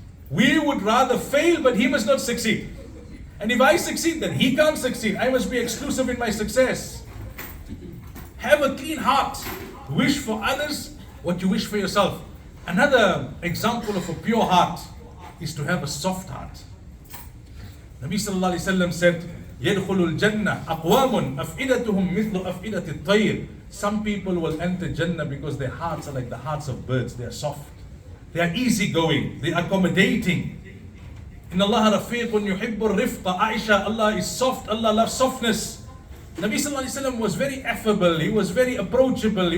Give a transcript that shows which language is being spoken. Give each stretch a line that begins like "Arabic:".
English: We would rather fail, but he must not succeed. And if I succeed, then he can't succeed. I must be exclusive in my success. Have a clean heart. Wish for others what you wish for yourself. Another example of a pure heart is to have a soft heart. Nabi sallallahu alayhi wa sallam said,
Arabic: يَدْخُلُ الْجَنَّةِ أَقْوَامٌ أَفْئِدَتُهُمْ مِثْلُ أَفْئِدَةِ الطَّيْرِ.
English: Some people will enter Jannah because their hearts are like the hearts of birds. They are soft. They are easygoing. They are accommodating.
Arabic: إِنَّ اللَّهَ رَفِيقٌ يُحِبُّ الرِّفْقَ.
English: Aisha, Allah is soft. Allah loves softness. Nabi sallallahu alayhi wa sallam was very affable. He was very approachable.